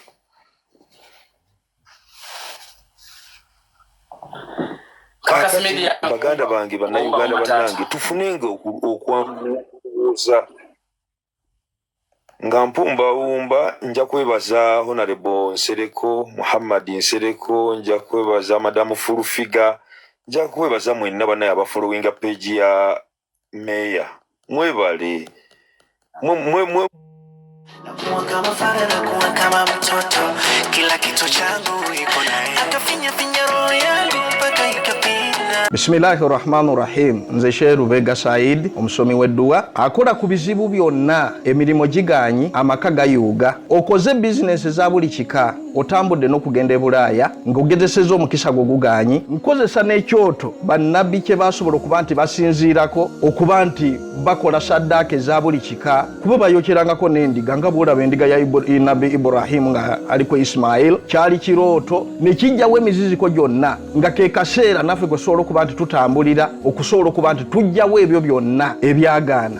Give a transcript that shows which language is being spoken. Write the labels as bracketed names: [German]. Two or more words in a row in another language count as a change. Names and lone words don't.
[Ganda] Baganda bange bannayuganda bannange tufunenga okwambuuza nga mpumbawumba nja kwebaza Honorable Nsereko Muhammad Nsereko, nja kwebaza Madamu Furufiga, nja kwebaza mwenna banaye abafollowinga page ya Meya. Mwebale [Swahili] kama mtoto kila kitu changu iko naye akafinya finya roho yangu mpaka ikapina. [Arabic] Bismillahirrahmanirrahim. [Ganda] Nze Sheikh Rubega Said omusomi w'edduwa akola ku bizibu byonna emirimu giganyi amaka gayuuga. Okoze bizinesi za buli kika otambudde n'okugenda e Bulaaya ng'ogezesezza omukisa gwo guganyi nkozesa n'ekyoto bannabbi kye basobola okuba nti basinziirako okuba nti bakola saddaaka eza buli kika kuba bayokyerangako n'endiga nga bw'olaba endiga ya Nabbi Ibrahim nga aliko Ismail kyali kirooto ne kijjawo emiziziko gyonna nga ke kaseera naffe gwe tusobola okuba nti tutambulira okusobola okuba nti tujjawo ebyo byonna ebyagaana.